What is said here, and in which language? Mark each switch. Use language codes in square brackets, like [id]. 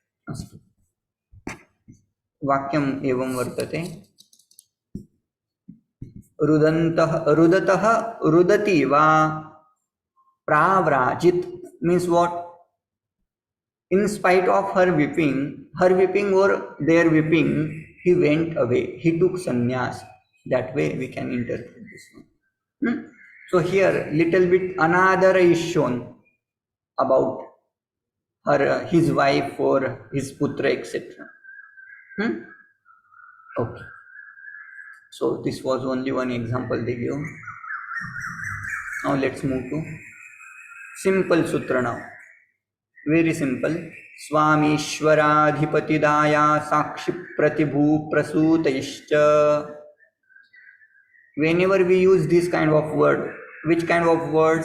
[sa] अस्तु, वाक्यम् एवं वर्तते, रुदतः रुदति वा प्राव्राजित् [en] means what? In spite of her weeping or their weeping, he went away, he took sannyas. That way we can interpret this one. So here little bit another is shown about her, his wife or his putra, etc. Okay, so this was only one example they give. Now let's move to simple sutra now. Very simple. [sa] स्वामीश्वराधिपतिदाया साक्षि प्रतिभू प्रसूतैश्च. [en] Whenever we use this kind of word, which kind of word?